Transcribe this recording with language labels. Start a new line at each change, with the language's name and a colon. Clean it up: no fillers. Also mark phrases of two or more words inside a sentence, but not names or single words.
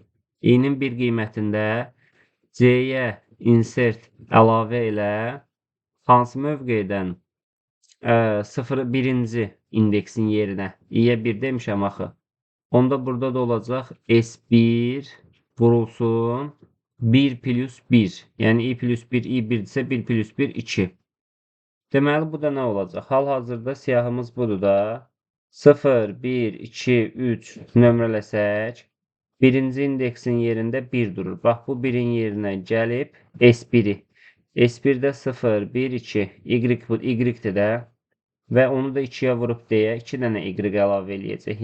Azerbaijani: i-nin bir qiymətində C-yə insert əlavə elə hansı mövqedən 0-1-ci indeksin yerinə i-yə 1 demişəm axı. Onda burada da olacaq S1 vurulsun 1 plus 1. Yəni i plus 1, i1 isə 1 plus 1, 2. Deməli, bu da nə olacaq? Hal-hazırda siyahımız budur da. 0, 1, 2, 3 nömrələsək, birinci indeksin yerində 1 durur. Bax, bu 1-in yerinə gəlib S1-i. S1-də 0, 1, 2, Y-dir də və onu da 2-yə vurub deyə 2 dənə Y əlavə eləyəcək.